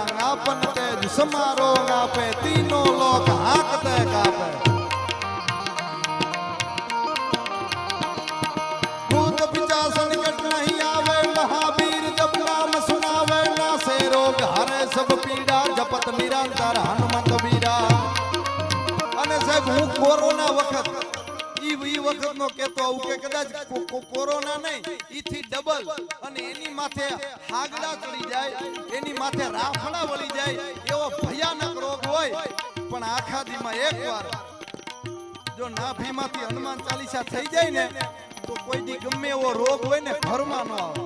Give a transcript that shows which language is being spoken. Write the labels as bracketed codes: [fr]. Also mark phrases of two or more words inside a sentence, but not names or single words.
[awa] आपन तेज समारो गापे तीनों लोग हाकते कापे। भूत पिशाच निकट नहीं आवे महावीर जब नाम सुनावे। ना से रोग हरे सब पीड़ा जपत निरंतर हनुमत वीरा। [gu] અને સાહેબ હું કોરોના વખત ઈ વખતનો કેતો આવું કે કદાચ કોરોના નહીં ઈથી ડબલ અને એની માથે હાગડા ચડી જાય એની માથે રાફડા વળી જાય એવો ભયાનક રોગ હોય પણ આખા દીમાં એકવાર જો નાભીમાંથી હનુમાન ચાલીસા થઈ જાય ને તો કોઈ દી ગમે એવો રોગ હોય ને ઘરમાં ન આવે।